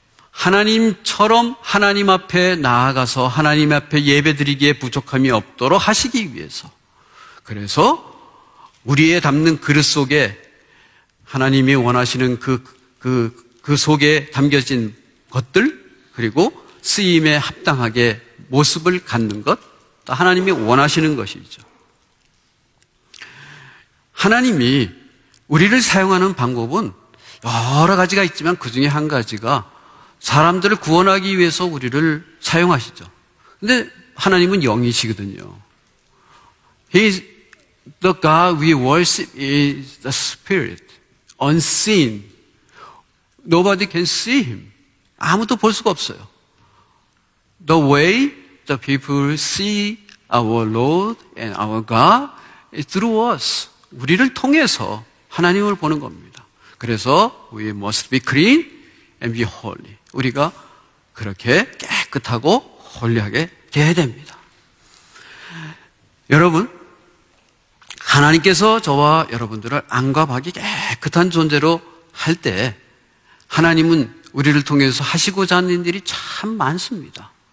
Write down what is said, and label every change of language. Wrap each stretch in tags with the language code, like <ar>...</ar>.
<ko>하나님처럼 하나님 앞에 나아가서 하나님 앞에 예배드리기에 부족함이 없도록 하시기 위해서, 그래서 우리의 담는 그릇 속에 하나님이 원하시는 그 속에 담겨진 것들, 그리고 쓰임에 합당하게 모습을 갖는 것, 또 하나님이 원하시는 것이죠. 하나님이 우리를 사용하는 방법은 여러 가지가 있지만 그 중에 한 가지가 사람들을 구원하기 위해서 우리를 사용하시죠. 근데 하나님은 영이시거든요.</ko> <en>He is the God we worship is the Spirit, unseen. Nobody can see him. 아무도 볼 수가 없어요. The way the people see our Lord and our God is through us.</en> <ko>우리를 통해서 하나님을 보는 겁니다. 그래서</ko> <en>we must be clean and be holy.</en> <ko>우리가 그렇게 깨끗하고 홀리하게 돼야 됩니다. 여러분, 하나님께서 저와 여러분들을 안과 박이 깨끗한 존재로 할 때 하나님은 우리를 통해서 하시고자 하는 일이 참 많습니다.</ko>